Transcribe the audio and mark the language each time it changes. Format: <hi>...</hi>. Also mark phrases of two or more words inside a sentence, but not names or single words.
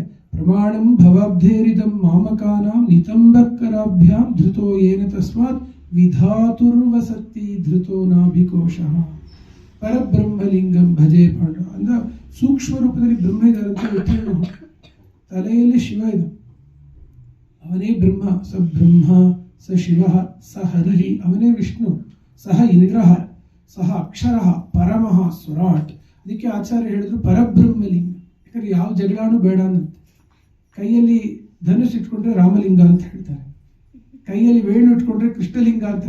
<sa>ಪ್ರಮಾಣಂ ಭವಾಬ್ಧೇರಿದಂ ಮಾಮಕಾನಾಂ ನಿತಂಬಕರಾಭ್ಯಾಂ ಧೃತೋ ಏನ ತಸ್ಮಾತ್ ವಿಧಾತುರ್ವಸತಿ ಧೃತೋ ನಾಭಿಕೋಶಃ. ಪರಬ್ರಹ್ಮಲಿಂಗಂ ಭಜೆ</sa> <kn>ಪಾಂಡ ಅಂದ ಸೂಕ್ಷ್ಮ ರೂಪದಲ್ಲಿ ಬ್ರಹ್ಮ ಇದ್ದಾರಂತ ವಿಠಲ. ತಲೆಯಲ್ಲಿ ಶಿವ ಇದೆ, ಅವನೇ ಬ್ರಹ್ಮ.</kn> <sa>ಸ ಬ್ರಹ್ಮ ಸ ಶಿವ ಸ ಹರಿ,</sa> <kn>ಅವನೇ ವಿಷ್ಣು.</kn> <sa>ಸಹ ಇಂದ್ರ ಸಹ ಅಕ್ಷರ ಪರಮಃ ಸ್ವರಾಟ್.</sa> <kn>ಅದಕ್ಕೆ ಆಚಾರ್ಯ ಹೇಳಿದ್ರು ಪರಬ್ರಹ್ಮಲಿಂಗ. ಯಾಕಂದ್ರೆ ಯಾವ ಜಗಳಾನು ಬೇಡ ಅನ್ನಂತೆ. ಕೈಯಲ್ಲಿ ಧನುಷ್ ಇಟ್ಕೊಂಡ್ರೆ ರಾಮಲಿಂಗ ಅಂತ ಹೇಳ್ತಾರೆ, ಕೈಯಲ್ಲಿ ವೇಣು ಇಟ್ಕೊಂಡ್ರೆ ಕೃಷ್ಣಲಿಂಗ ಅಂತಾರೆ.</kn>